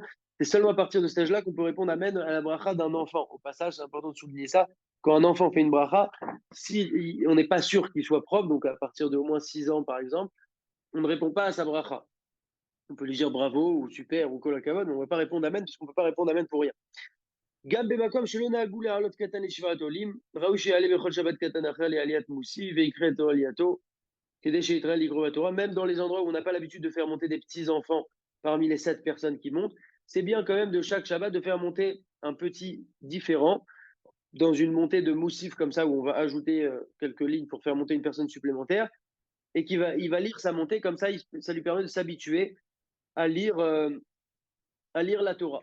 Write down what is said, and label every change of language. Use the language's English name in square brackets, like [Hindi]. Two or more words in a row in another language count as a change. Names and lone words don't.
[French] C'est seulement à partir de cet âge-là qu'on peut répondre Amen à la bracha d'un enfant. Au passage, c'est important de souligner ça. Quand un enfant fait une bracha, si on n'est pas sûr qu'il soit propre, donc à partir de au moins 6 ans par exemple, on ne répond pas à sa bracha. On peut lui dire bravo ou super ou kolakavod, mais on ne va pas répondre Amen puisqu'on ne peut pas répondre Amen pour rien. [Hebrew] גם במקום שלא נהגו להעלות קטן לשבעת עולים, ראוי שיעלה בכל שבת קטן אחר לעליית מוסי ויקרא את עלייתו [French] même dans les endroits où on n'a pas l'habitude de faire monter des petits-enfants parmi les 7 personnes qui montent, c'est bien quand même de chaque Shabbat de faire monter un petit différent dans une montée de moussif comme ça où on va ajouter quelques lignes pour faire monter une personne supplémentaire et il va lire sa montée comme ça, ça lui permet de s'habituer à lire la Torah.